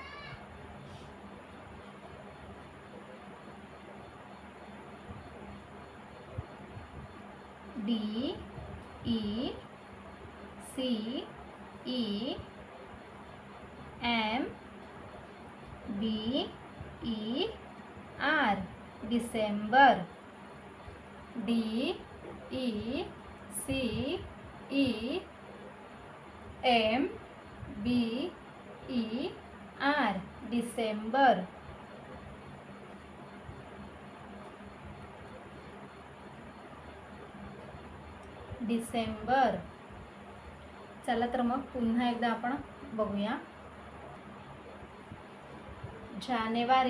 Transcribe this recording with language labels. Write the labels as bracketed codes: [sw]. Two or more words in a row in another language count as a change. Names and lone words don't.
[en] D E C E M B E R. December. D E C E M B E R. December. [mr] डिसेंबर. चला तर मग पुन्हा एकदा आपण बघूया. जानेवारी.